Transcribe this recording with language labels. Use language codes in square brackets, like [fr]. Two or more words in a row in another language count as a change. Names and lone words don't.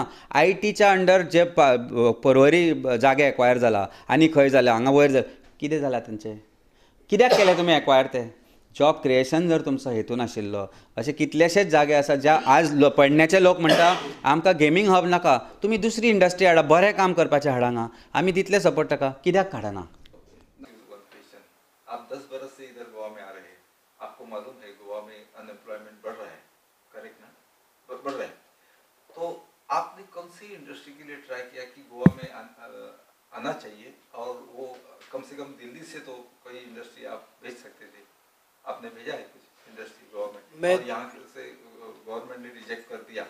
[kok] ITच्या अंडर जे पर्वरी जागे एक्वायर जाला आनी खंय जाल्या, हांगा वयर जालें, कितें जालां तेंचें? कित्याक केलें तुमी एक्वायर तें? [en] job creation [kok] जर तुमचो हेतू नाशिल्लो. अशे कितलेशेच जागे आसा ज्या आज पडण्याचे लोक म्हणटा आमकां [en] gaming hub [kok] नाका, तुमी दुसरी इंडस्ट्री हाडा, बरें काम करपाचें हाडा हांगा. आमी दितले सपोर्ट ताका, कित्याक काडना? [hi] आप 10 बरस से इधर गोवा में आ रहे हैं, आपको मालूम है गोवा में अनएम्प्लॉयमेंट बढ़ रहा है, करेक्ट ना? बढ़ रहा है. तो आपने कौन सी इंडस्ट्री के लिए ट्राई किया कि गोवा में आना चाहिए, और वो कम से कम दिल्ली से तो कोई इंडस्ट्री आप भेज सकते थे, आपने भेजा है कुछ [en] industry government, [hi] और यहाँ से गवर्नमेंट ने रिजेक्ट कर दिया?